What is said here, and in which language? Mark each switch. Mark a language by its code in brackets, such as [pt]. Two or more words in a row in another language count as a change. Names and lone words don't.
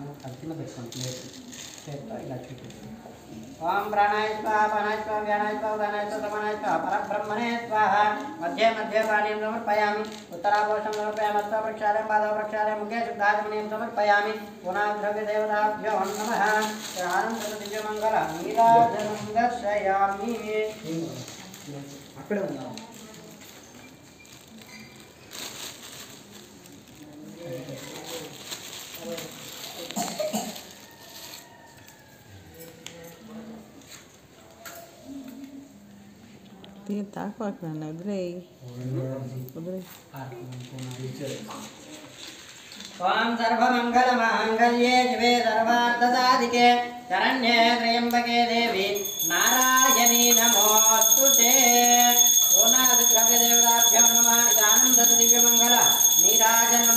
[sa] ओम प्राणाय स्वाहा अपानाय स्वाहा व्यानाय स्वाहा उदानाय स्वाहा समानाय स्वाहा परब्रह्मणे स्वाहा मध्ये मध्ये पानीं समर्पयामि उत्तरापोषं समर्पयामि हस्तप्रक्षालनं पादप्रक्षालनं मुखे शुद्धाचमनीयं समर्पयामि पुनः द्रव्यदेवताभ्यो नमः आनन्दं दिव्यमङ्गलं नीराजनं दर्शयामि [te] అక్కడే ఉన్నారు తాకపాకు నాన్న వదిలేయి [sa] ओम सर्वमंगलमांगल्ये शिवे सर्वार्थसाधिके शरण्ये त्र्यंबके देवी नारायणी नमोस्तुते द्रव्यदेवताभ्यो नमः इदानन्ददिव्यमङ्गल नीराजनं